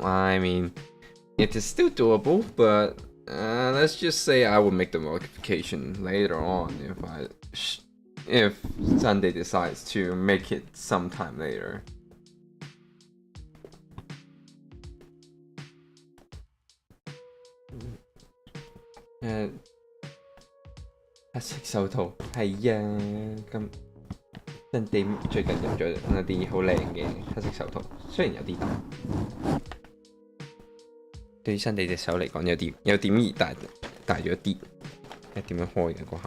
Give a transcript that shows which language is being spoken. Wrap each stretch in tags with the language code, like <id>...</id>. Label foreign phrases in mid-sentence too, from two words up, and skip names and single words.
<en>I mean, it is still doable, but let's just say I will make the modification later on if Sunday decides to make it sometime later.</en> <yue>And 黑色手套係啊，咁Sunday最近入咗一啲好靚嘅黑色手套，雖然有啲大。對於Sunday隻手嚟講有點而大咗啲，點樣開嘅個口？</yue>